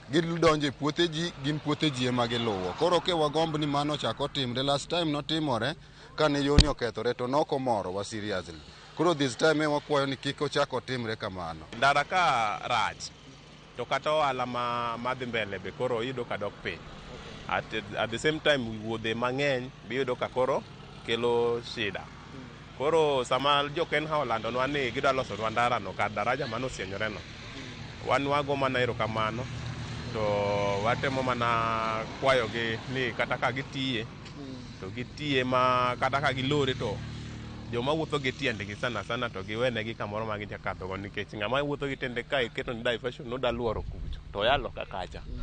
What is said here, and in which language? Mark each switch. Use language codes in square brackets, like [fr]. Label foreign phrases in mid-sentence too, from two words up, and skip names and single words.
[luo] Gidonje puothe ji, gin puothe ji ema giluwo. Koro ke wagomb ni mano chako timre. [en] Last time [luo] notimore kane yoni okethore to noko moro wa seriously. Koro [en] this time [luo] wakwayo ni kiko chako timre kamano. Ndara ka rach to kata ohala madhi mbele be koro iyudo ka dok piny. [en] At the same time [luo] wuodhe mang'eny biyudo ka koro kelo shida. Koro sama jo KENHA olandonwa ni gidwa loso ndara no kar daraja mano sienyore no, wan wago mana erokamano to watemo mana kwayogi ni kata ka gitiye to gitiye ma kata ka gilore to joma wuotho gi tiendegi sana to giwenegi kamoro ma gijakadhogo nikech ng'ama wuotho gi tiende ka iketo ni diversion noda luoro kucho to yalo kakacha.